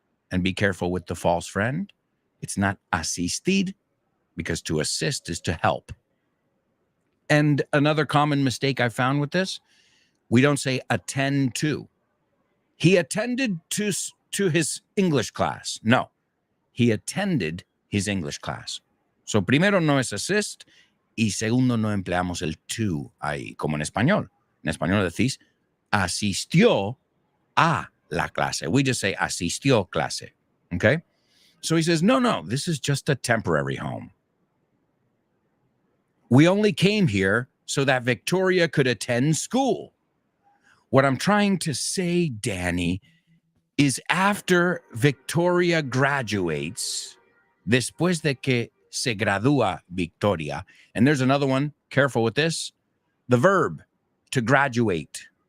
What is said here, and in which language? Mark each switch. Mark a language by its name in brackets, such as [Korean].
[English] And be careful with the false friend. It's not asistir, because to assist is to help. And another common mistake I found with this, we don't say attend to. He attended to his English class. No, he attended his English class. [Spanish] So primero no es assist y segundo no empleamos el to ahí, como en español. En español decís asistió a la clase. [English] We just say asistió clase. Okay? So he says, no, this is just a temporary home. We only came here so that Victoria could attend school. What I'm trying to say, Danny, is after Victoria graduates, [Spanish] después de que se gradúa Victoria, [English] and there's another one, careful with this, the verb, to graduate.